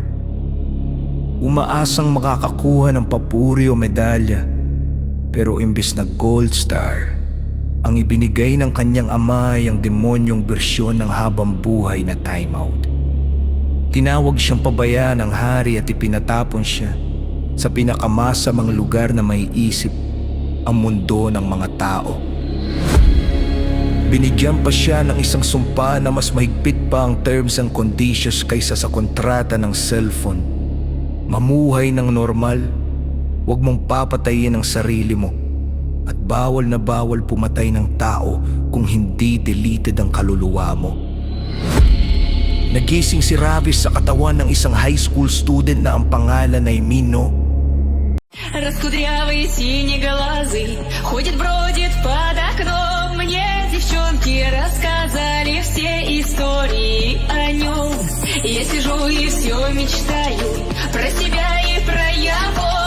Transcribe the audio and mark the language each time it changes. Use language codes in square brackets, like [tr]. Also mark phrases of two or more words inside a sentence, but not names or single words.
[tl] Umaasang makakakuha ng papuri o medalya, pero imbes na [en] gold star, [tl] ang ibinigay ng kanyang ama ay ang demonyong bersyon ng habang buhay na timeout. Tinawag siyang pabaya ng hari at ipinatapon siya sa pinakamasamang lugar na may isip ang mundo ng mga tao. Binigyan pa siya ng isang sumpa na mas mahigpit pa ang [en] terms and conditions [tl] kaysa sa kontrata ng cellphone. Mamuhay ng normal, huwag mong papatayin ang sarili mo, at bawal na bawal pumatay ng tao kung hindi deleted ang kaluluwa mo. Nagising si Ravis sa katawan ng isang [en] high school student [tl] na ang pangalan ay Mino. [ru] Раскудрявый, синеглазый, ходит-бродит под окном. Мне девчонки рассказали все истории о нем. Я сижу и все мечтаю про себя и про его.